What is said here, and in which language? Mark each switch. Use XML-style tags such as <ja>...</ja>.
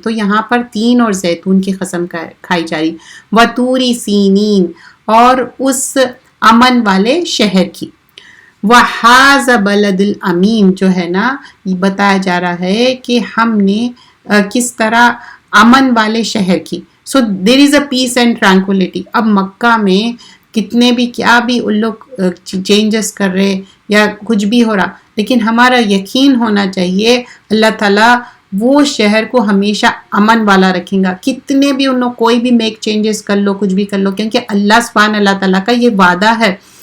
<ur>تو یہاں پر تین اور زیتون کی قسم کھائی جا رہی.</ur> <ar>وطوری سینین,</ar> <ur>اور اس امن والے شہر کی.</ur> <ar>وہذا بلد الامین,</ar> <ur>جو ہے نا یہ بتایا جا رہا ہے کہ ہم نے کس طرح امن والے شہر کی.</ur> <en>So there is a peace and tranquillity.</en> <ur>اب مکہ میں کتنے بھی کیا بھی ان لوگ چینجز کر رہے یا کچھ بھی ہو رہا, لیکن ہمارا یقین ہونا چاہیے اللہ تعالیٰ وہ شہر کو ہمیشہ امن والا رکھیں گا. کتنے بھی ان لوگ کوئی بھی میک چینجز کر لو, کچھ بھی کر لو, کیونکہ اللہ سبحانہ اللہ تعالیٰ کا یہ وعدہ ہے.</ur>